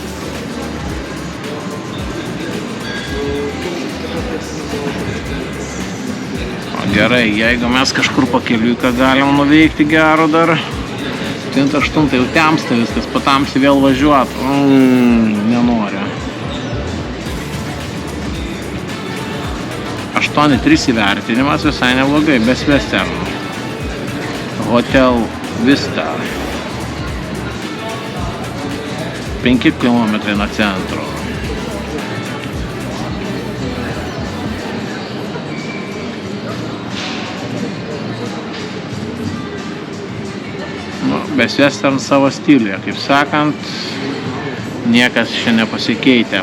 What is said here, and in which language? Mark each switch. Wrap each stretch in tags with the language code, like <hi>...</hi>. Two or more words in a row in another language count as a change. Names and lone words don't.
<lt>Gerai, jeigu mes kažkur pakeliui, ką galim nuveikti gero dar. 8 jau temsta viskas, patamsi vėl važiuot. Nenoriu. 8.3 įvertinimas visai neblogai, be Western. Hotel Vista. 5 km nuo centro. Best Western savo stiliuje, kaip sakant, niekas čia nepasikeitė.</lt>